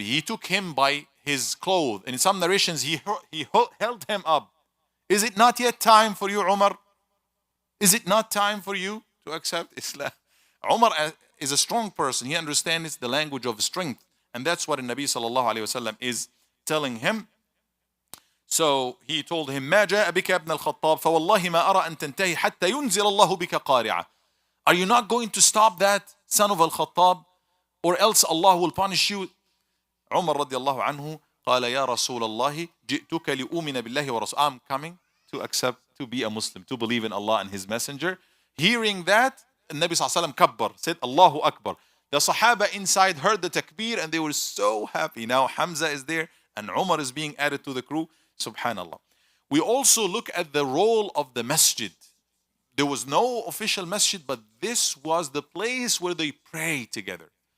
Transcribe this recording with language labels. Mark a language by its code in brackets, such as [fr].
[en] He took him by his clothes. And in some narrations, he held him up. Is it not yet time for you, Umar? Is it not time for you to accept Islam? Umar is a strong person. He understands the language of strength. And that's what the Nabi sallallahu alayhi wasallam is telling him. [ar] So he told him, ما جاء بك ابن الخطاب فوالله ما أرى أن تنتهي حتى ينزل الله بك قارعة. [en] Are you not going to stop that, son of Al-Khattab, or else Allah will punish you? [ar] Umar radiallahu anhu قال يا رسول الله جئتك لأؤمن بالله ورسوله. [en] I'm coming to accept, to be a Muslim, to believe in Allah and His Messenger. Hearing that, the Nabi sallallahu alayhi wa sallam kabbar, said Allahu Akbar. The Sahaba inside heard the takbir and they were so happy. Now Hamza is there and Umar is being added to the crew. Subhanallah. We also look at the role of the masjid. There was no official masjid, but this was the place where they pray together.